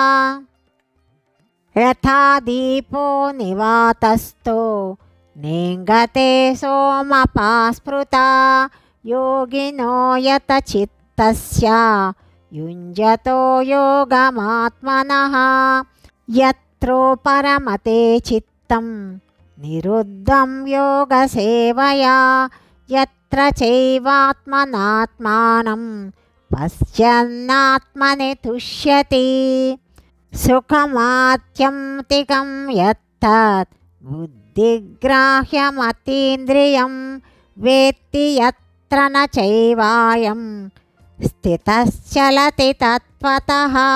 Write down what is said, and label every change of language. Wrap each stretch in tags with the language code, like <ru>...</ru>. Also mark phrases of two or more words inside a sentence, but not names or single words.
<sa>యథా దీపో నివాతస్థో నేంగతే సోమపాస్పృతా యోగినో యతచిత్తస్య యుంజతో యోగమాత్మనః. యత్రో పరమతే చిత్తం నిరుద్ధం యోగసేవయా యత్ర చైవాత్మనాత్మానం पश्यन्नात्मनि तुष्यति सुखमात्यन्तिकं यत्तत् बुद्धिग्राह्यमतीन्द्रियं वेत्ति यत्र न चैवायं स्थितश्चलति तत्त्वतः</sa>